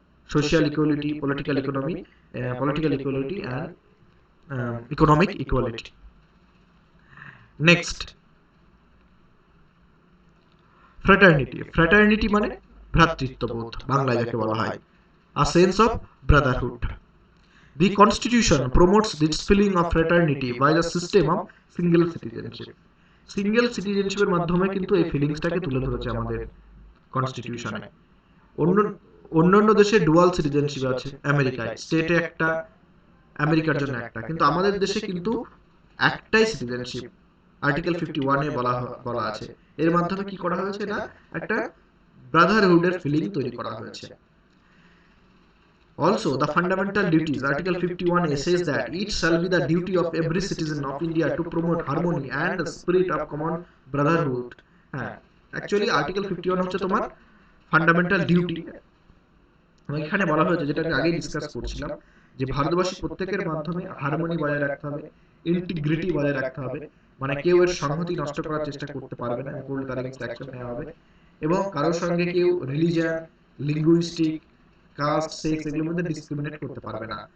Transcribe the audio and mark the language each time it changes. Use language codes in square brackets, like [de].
[en] Social equality, political equality and economic equality. [bn] Next, fraternity মানে ভ্রাতৃত্ববোধ, বাংলায় যাকে বলা হয়, [en] A sense of brotherhood. The Constitution promotes this feeling of fraternity by the system of single citizenship. [bn] Single সিটিজেনশিপের মাধ্যমে কিন্তু এই ফিলিংসটাকে তুলে ধরেছে আমাদের কনস্টিটিউশনে। অন্যান্য দেশে ডুয়াল সিটিজেনশিপ আছে, আমেরিকায় স্টেটে একটা, আমেরিকার জন্য একটা, কিন্তু আমাদের দেশে কিন্তু একটাই সিটিজেনশিপ, আর্টিকেল 51 এ বলা আছে। এর মাধ্যমে কি করা হয়েছে না, একটা ব্রাদারহুডের ফিলিং তৈরি করা হয়েছে। [en] Also, the fundamental duties, Article 51A says that it shall be the duty of every citizen of India to promote harmony and the spirit of common brotherhood. [bn] হ্যাঁ, অ্যাকচুয়ালি আর্টিকেল 51 হচ্ছে তোমার ফান্ডামেন্টাল ডিউটি। এখানে বলা হয়েছে, যেটা আমি আগেই discuss করছিলাম, যে ভারতবাসী প্রত্যেকের মাধ্যমে হারমোনি বজায় রাখতে হবে, ইন্টিগ্রিটি বজায় রাখতে হবে, মানে কেউ এর সংহতি নষ্ট করার চেষ্টা করতে পারবে না, করলে তার এগেইনস্ট অ্যাকশন নেওয়া হবে, এবং কারোর সঙ্গে কেউ রিলিজিয়ন, লিঙ্গুইস্টিক, কাস্ট, সেক্স এগুলোর মধ্যে ডিসক্রিমিনেট করতে পারবে না।